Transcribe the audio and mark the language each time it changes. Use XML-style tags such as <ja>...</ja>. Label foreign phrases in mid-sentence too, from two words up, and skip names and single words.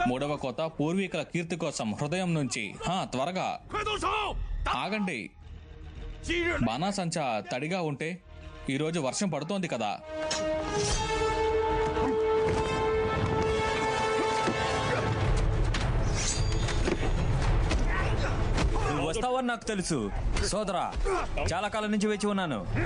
<te>మూడవ కోత పూర్వీకుల కీర్తి కోసం. హృదయం నుంచి. త్వరగా</te> <zh>快动手！</zh> <te>ఆగండి.</te> <zh>今日</zh> <te>బాణాసంచా తడిగా ఉంటే ఈరోజు వర్షం పడుతోంది కదా. నువ్వు వస్తావని నాకు తెలుసు సోదరా. చాలా కాలం నుంచి వేచి ఉన్నాను.</te>